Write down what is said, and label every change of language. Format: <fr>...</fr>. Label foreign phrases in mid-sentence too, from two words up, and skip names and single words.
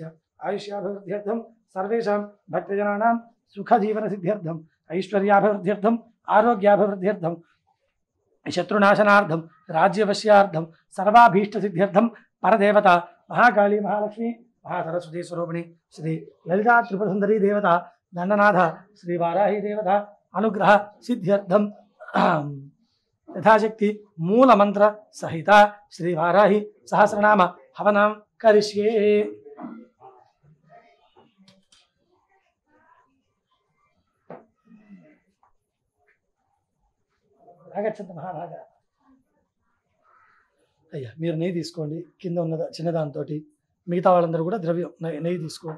<sa>आयुष्याभिवृद्ध्यर्थं सर्वेषां भक्तजनानां सुखजीवनसिद्ध्यर्थम् ऐश्वर्याभिवृद्ध्यर्थम् आरोग्याभिवृद्ध्यर्थं शत्रुनाशनार्थं राज्यवश्यार्थं सर्वाभीष्टसिद्ध्यर्थं परदेवता महाकाली महालक्ष्मी महासरस्वती स्वरूपिणी श्री ललिता त्रिपुरसुंदरी देवता दंडनाथ श्री वाराही देवता अनुग्रह सिद्ध्यर्थं यथाशक्ति मूल मंत्र सहित श्री वाराही सहस्रनाम हवनं करिष्ये।</sa> <te>ఆగచ్చండి మహాభాగ. అయ్యా మీరు నెయ్యి తీసుకోండి. కింద ఉన్న చిన్నదాంతో మిగతా వాళ్ళందరూ కూడా ద్రవ్యం నెయ్యి తీసుకోండి.</te>